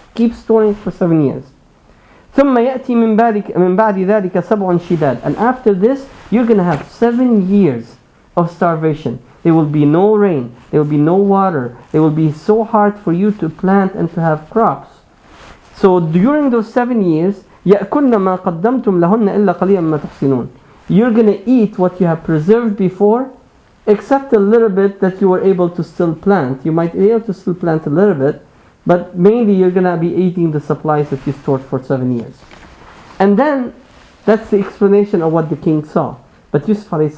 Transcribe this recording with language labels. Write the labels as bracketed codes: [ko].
[en] Keep storing it for 7 years. [ar] ثم يأتي من بعد ذلك 7 شداد. [en] And after this, you're going to have 7 years of starvation. There will be no rain. There will be no water. It will be so hard for you to plant and to have crops. So during those 7 years, [ar] يأكلن ما قدمتم لهن إلا قليلا مما تحصنون. [en] You're going to eat what you have preserved before, except a little bit that you were able to still plant. You might be able to still plant a little bit, but mainly you're going to be eating the supplies that you stored for 7 years. And then, that's the explanation of what the king saw. But Yusuf a.s.